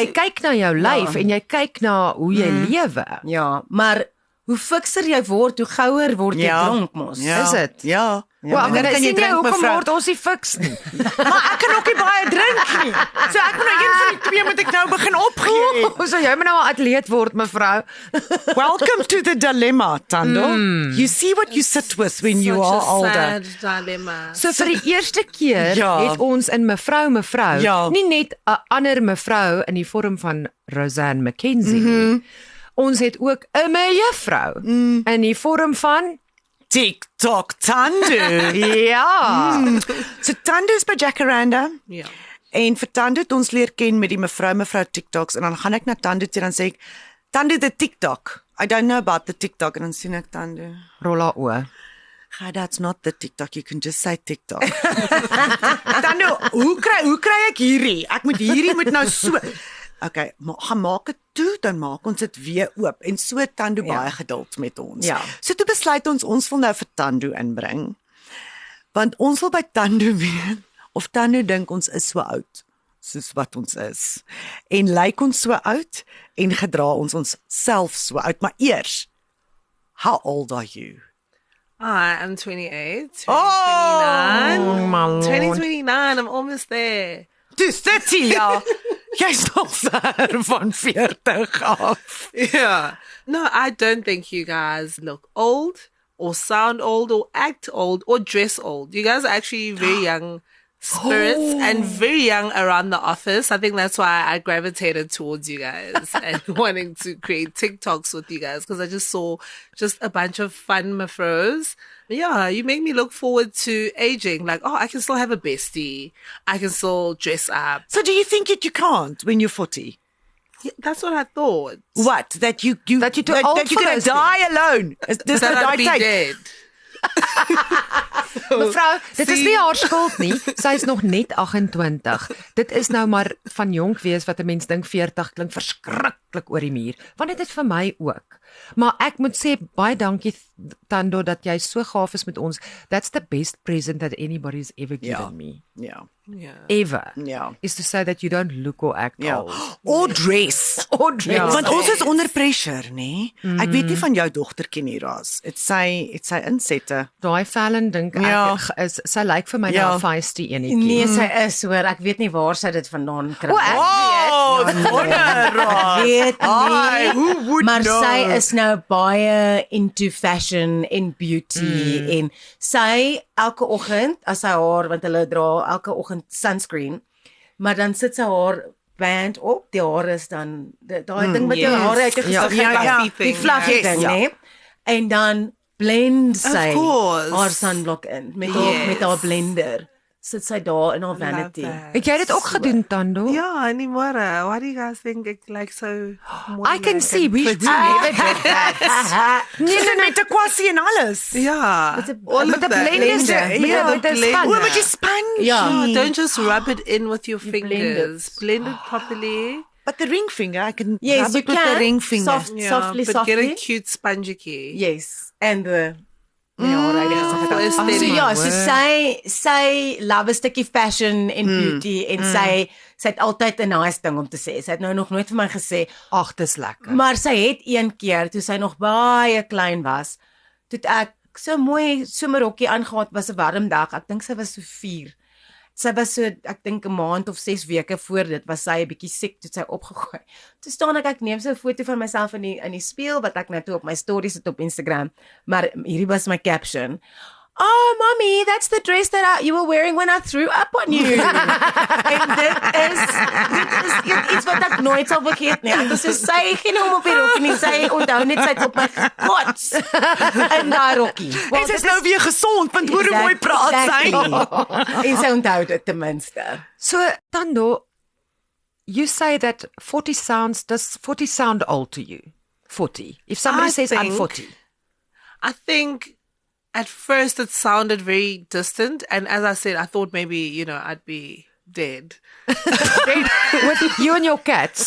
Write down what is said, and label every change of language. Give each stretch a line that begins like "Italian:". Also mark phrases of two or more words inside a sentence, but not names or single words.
Afrikaans: jy kyk na jou lyf en jy kyk na hoe jy lewe. Ja, maar hoe fikser jy word, hoe gouer word jy dronk mos. Ja. Is dit? Ja. Wel, en dan kan jy drink, hoekom mevrou. word ons nie fiks nie? Maar ek kan ook nie baie drink nie. So ek moet nou een van die twee moet ek nou begin opgee. Hoe sou jy maar nou 'n atleet word, mevrou?
English: Welcome to the dilemma, Tando. You see what you sit with when you are older. Sad dilemma.
Afrikaans: So vir die eerste keer Ja. het ons in mevrou Ja. nie net 'n ander mevrou in die vorm van Roseanne McKenzie nie. Ons het ook 'n mevrou in die vorm van TikTok Tando. ja. So Tando is by Jacaranda. Ja. En vir Tando het ons leer ken met die mevrou TikToks en dan gaan ek na Tando toe dan sê ek Tando
English: the TikTok. I don't know about the TikTok
Afrikaans: en dan sien ek Tando. Rolla o.
English: "Ga, that's not the TikTok. You can just say TikTok."
Afrikaans: Tando, hoe kry ek hierdie? Ek moet nou so. Okay, gaan maak dit toe, dan maak ons dit weer oop en so Tando baie geduld met ons. Ja. So toe besluit ons wil nou vir Tando inbring. Want ons wil by Tando weet of Tando dink ons is so oud soos wat ons is. En lyk ons so oud en gedra ons self so oud, maar eers,
English: how old are you? I am 28. Oh, 29. my lord. 2029, I'm almost there.
Afrikaans: Dis 30 jaar. Jy's nog ver van 40 af.
English: Yeah. No, I don't think you guys look old or sound old or act old or dress old. You guys are actually very young spirits and very young around the office. I think that's why I gravitated towards you guys and wanting to create TikToks with you guys because I just saw just a bunch of fun mafros. Yeah, you make me look forward to aging. Like, oh, I can still have a bestie. I can still dress up. So do you think that you can't when you're 40? Yeah, that's what I thought. What? That you're too old that you're for gonna those die alone. Dis That
Afrikaans: nou
English: I'd
Afrikaans: daai
English: be
Afrikaans: tyd.
English: dead.
Afrikaans: Mevrou, dit is nie haar skuld nie. Sy is nog net 28. Dit is nou maar van jonk wees wat 'n mens dink 40 klink verskriklik oor die muur. Want dit is vir my ook. Maar ek moet sê baie dankie Tando dat jy so gaaf is met ons.
English: That's the best present that anybody's ever given me.
Afrikaans: Ja.
English: Yeah. Ever.
Afrikaans: Ja.
English: Is to say that you don't look or act
Afrikaans: Ja.
English: old. Or dress. Or dress.
Afrikaans: Want ons is onder pressure, nê? Ek weet nie van jou dogtertjie nie, Ras. Dit sy insette. Daai Fallon dink Ja. ek is sy lyk vir my Ja. nou 'n feisty enetjie. Nee, sy is hoor. Ek weet nie waar sy dit vandaan kry. O, ek
English: Oh, wonder, Ras.
Afrikaans: weet Ai, nie.
English: who would
Afrikaans: Maar
English: know?
Afrikaans: sy is nou baie
English: into fashion
Afrikaans: en beauty en sy elke oggend as sy haar want hulle dra elke oggend sunscreen, maar dan sit sy haar band op, die hare is dan daai ding met jou
English: Yes.
Afrikaans: hare uit jou Ja, gesig, ja, ja. die
English: thing,
Afrikaans: fluffy
English: yes,
Afrikaans: ding, ja. né? En dan blend sy
English: course.
Afrikaans: haar sunblock in met
English: Yes.
Afrikaans: haar blender. Sit sy daar in haar vanity. Het jy dit ook gedoen Tando?
English: Yeah, anymore. Why do you guys think it like so? I can see we never did that.
Afrikaans: Nee, met 'n kwassie en alles.
English: Yeah,
Afrikaans: Met 'n-
English: all
Afrikaans: Met
English: of
Afrikaans: 'n
English: that.
Afrikaans: blender.
English: Yeah,
Afrikaans: Met
English: the
Afrikaans: 'n
English: blender.
Afrikaans: span. O, met die sponge. Ja.
English: No, don't just rub it in with your blend fingers. it. Blend it properly. But the ring finger, I can Yes, rub you it with the can. ring finger. Soft, softly, but softly. get a cute spongy key. Yes, and the ja, right. for So aesthetic.
Afrikaans: ja, so sy love 'n stukkie fashion en beauty en sy het altyd 'n nice ding om te sê. Sy het nou nog nooit vir my gesê, Ag, dis lekker. maar sy het een keer toe sy nog baie klein was, toe het ek so mooi somerrokkie aangetree, was 'n warm dag. Ek dink sy was so 4. Sy was so ek dink 'n maand of 6 weke voor dit was sy 'n bietjie siek toe sy opgegooi. Toe staan ek neem so 'n foto van myself in die spieël wat ek nou toe op my stories het op Instagram. Maar hierdie was my caption.
English: oh, mommy, that's the dress that you were wearing when I threw up on you.
Afrikaans: En dit is iets wat ek nooit sal vergeet nie. Ek was so sy geen hom op die rokkie nie. Sy onthou net sy het op my gekots in daai rokkie. En sy is nou weer gesond, want hoe mooi praat sy. En sy onthou dit ten minste. So, Tando,
English: you say that 40 does 40 sound old to you? 40. If somebody says I'm 40. I think at first it sounded very distant. And as I said, I thought maybe, I'd be dead. With you and your cats.